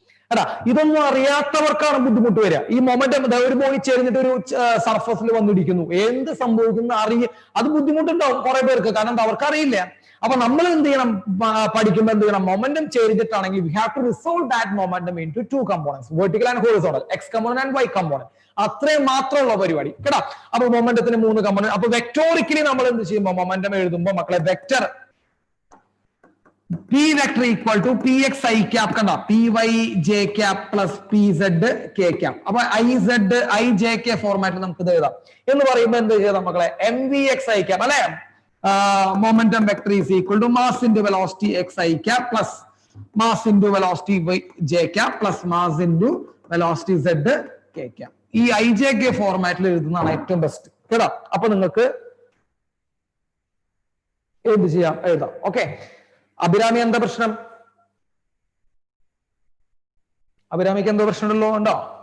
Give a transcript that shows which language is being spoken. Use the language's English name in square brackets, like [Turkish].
[Malayalam] അല്ല, ഇതൊന്നും അറിയാത്തവർക്കാണ് ബുദ്ധിമുട്ട് വരിക. ഈ മൊമെന്റം ഒരു ബോഡി ചേർന്നിട്ട് ഒരു സർഫസിൽ വന്നിരിക്കുന്നു, എന്ത് സംഭവിക്കുന്നു അത് ബുദ്ധിമുട്ടുണ്ടാവും കുറെ പേർക്ക്, കാരണം അവർക്ക് അറിയില്ല. അപ്പൊ നമ്മൾ എന്ത് ചെയ്യണം, പഠിക്കുമ്പോൾ എന്ത് ചെയ്യണം, momentum ചേർന്നിട്ടാണെങ്കിൽ [English] We have to resolve that momentum into 2 components, vertical and horizontal, X component and Y component. [Malayalam] അത്രയും മാത്രമുള്ള പരിപാടി കേട്ടോ. അപ്പൊ മൊമെന്റത്തിന് 3 കമ്പോണന്റ്. അപ്പൊ വെക്ടോറിക്കലി നമ്മൾ എന്ത് ചെയ്യുമ്പോൾ മൊമെന്റം എഴുതുമ്പോൾ മക്കളെ, vector [English] P vector equal to Px I cap കണ്ട, Py j cap plus Pz k cap. [Malayalam] അപ്പൊ IZ IJK ഫോർമാറ്റിൽ നമുക്ക് ഇത് എഴുതാം. എന്ന് പറയുമ്പോൾ എന്ത് ചെയ്താൽ മക്കളെ, [English] MVx I cap അല്ലെ, momentum vector is equal to mass into velocity x I cap plus mass into velocity j cap plus mass into velocity z k cap. [Malayalam] ഈ IJK ഫോർമാറ്റിൽ എഴുതുന്നതാണ് ഏറ്റവും ബെസ്റ്റ് കേട്ടോ. അപ്പൊ നിങ്ങൾക്ക് എന്ത് ചെയ്യാം, എഴുതാം. ഓക്കെ, അഭിരാമി എന്താ പ്രശ്നം? അഭിരാമിക്ക് എന്തോ പ്രശ്നമുണ്ടല്ലോ, ഉണ്ടോ?